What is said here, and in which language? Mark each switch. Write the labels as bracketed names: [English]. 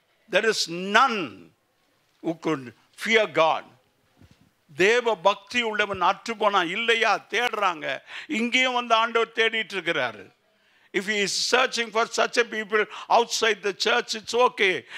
[English] There is none who could fear God. [Tamil] தேவ பக்தி உள்ளவன் அற்று போனான். இல்லையா? தேடுறாங்க. இங்கேயும் வந்து ஆண்டவர் தேடிட்டு இருக்கிறாரு. [English] If he is searching for such a people outside the church, it's okay.